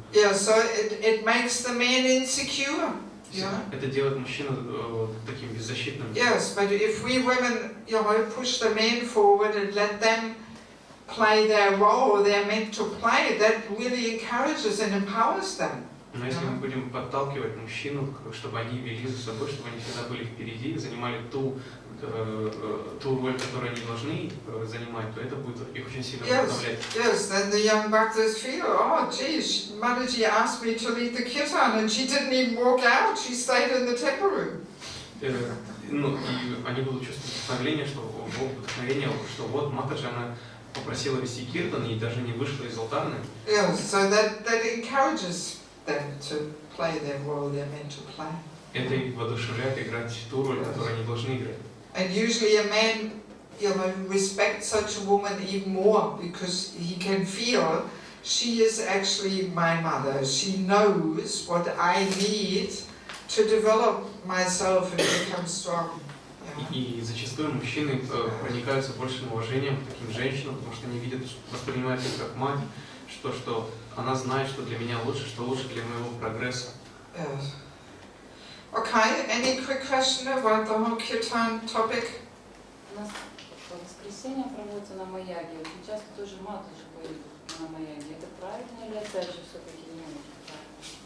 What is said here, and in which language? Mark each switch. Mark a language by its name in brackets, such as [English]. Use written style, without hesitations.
[English] Yeah, so it makes the man insecure. [Russian] Это делает мужчину таким беззащитным. [English] Yes, but if we women, push the men forward and let them play their role they're meant to play, that really encourages and empowers them. [Russian] Но если мы будем подталкивать мужчину, чтобы они вели за собой, чтобы они всегда были впереди, занимали ту роль, которую они должны занимать, то это будет их очень сильно вдохновлять. [English] Yes, then the young bhaktas feel, oh geez, Mataji asked me to lead the kirtan and she didn't even walk out, she stayed in the temple room. [Russian] Ну, и они будут чувствовать вдохновение, что вот Матаджи, она попросила вести киртан и даже не вышла из алтарны. [English] Yeah, so that encourages them to play their role they're meant to play. [Russian] Это их воодушевляет играть ту роль, которую они должны играть. [English] And usually a man, respects such a woman even more because he can feel she is actually my mother. She knows what I need to develop myself and become strong. [Russian] И зачастую мужчины проникаются большим уважением к таким женщинам, потому что они видят, воспринимают их как мать, что она знает, что для меня лучше, что лучше для моего прогресса. [English] Yes. Okay, any quick question about the whole kirtan topic? [Russian] У нас в воскресенье проводится на Маяге. Очень часто тоже матушка поет на Маяге. Это правильно или опять же все-таки не очень правильно?